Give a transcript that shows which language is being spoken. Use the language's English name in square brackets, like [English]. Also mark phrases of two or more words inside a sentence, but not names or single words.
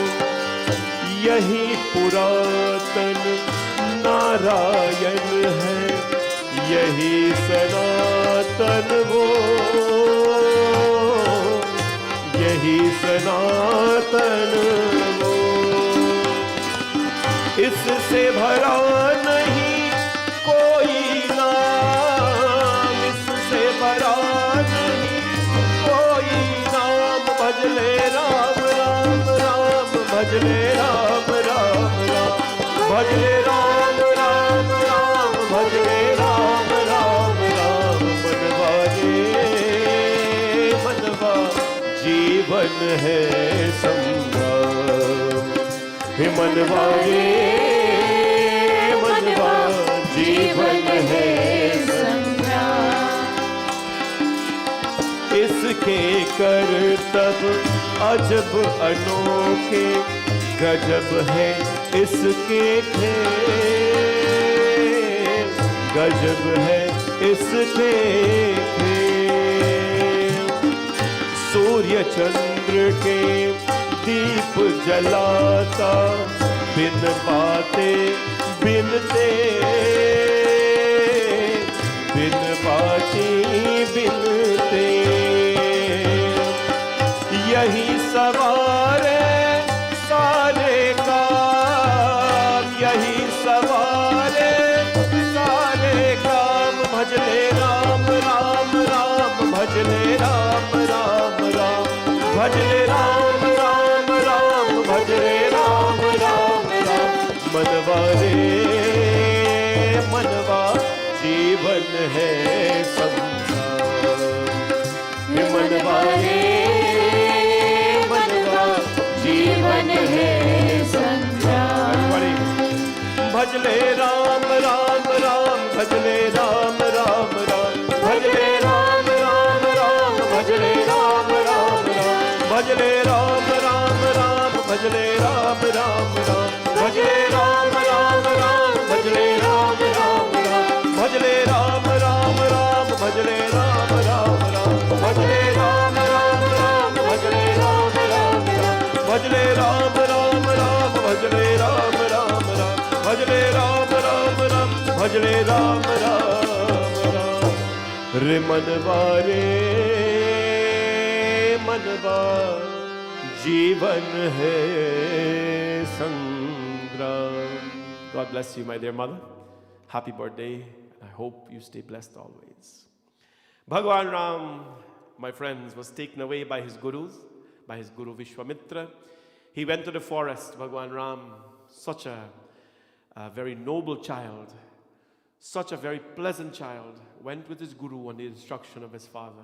[Hindi] यही पुरातन नारायण है, यही सनातन वो, यही सनातन वो. इससे भरा नहीं कोई नाम, इससे भरा नहीं कोई नाम. भजले राम राम राम, भजले राम राम राम, भजले राम राम राम, भजले राम राम राम. मनवा रे मनवा जीवन है संग्राम. हे मनवा रे मनवा जीवन है संग्राम. इसके करतब अजब अनोखे, गजब है इसके खेल, गजब है इसके खेल. सूर्य चंद्र के दीप जलाता, बिन बाते बिन तेल, बिन बाती बिन तेल. यही सवारे सारे काम, यही सवारे सारे काम. भजले राम राम राम, भजले राम राम राम, भजले राम राम राम, भजले राम राम राम. मनवा रे मनवा जीवन है संग्राम. हे मनवा रे मनवा जीवन है संग्राम. भजले राम राम राम, भजले राम राम राम, भजले राम राम राम, भजले राम राम राम, भजले राम राम राम, भजले राम राम राम, भजले राम राम राम, भजले राम राम राम, भजले राम राम राम, भजले राम राम राम, भजले राम राम राम, भजले राम राम राम, भजले राम राम राम, भजले राम राम राम, भजले राम राम राम, भजले राम राम राम. रे मनवा रे मनवा जीवन है संग्राम. [English] God bless you, my dear mother. Happy birthday. I hope you stay blessed always. Bhagwan Ram, my friends, was taken away by his gurus, by his guru Vishwamitra. He went to the forest. Bhagwan Ram, such a very noble child, such a very pleasant child, went with his guru on the instruction of his father.